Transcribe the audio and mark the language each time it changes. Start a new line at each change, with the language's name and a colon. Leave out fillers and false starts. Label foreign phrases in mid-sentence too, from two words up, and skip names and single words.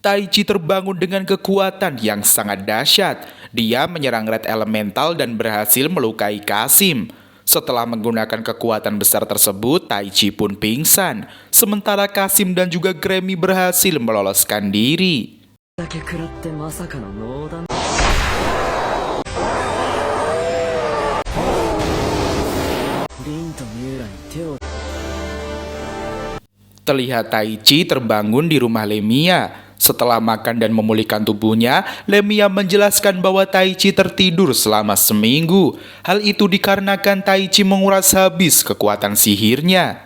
Indonesian: Taichi terbangun dengan kekuatan yang sangat dahsyat. Dia menyerang Red Elemental dan berhasil melukai Kasim. Setelah menggunakan kekuatan besar tersebut, Taichi pun pingsan. Sementara Kasim dan juga Grammy berhasil meloloskan diri.
Japanese: だけ食らってまさかのノーダメ。リンとミューラに手を。
Indonesian: Terlihat Taichi terbangun di rumah Lemia. Setelah makan dan memulihkan tubuhnya, Lemia menjelaskan bahwa Taichi tertidur selama seminggu. Hal itu dikarenakan Taichi menguras habis kekuatan sihirnya.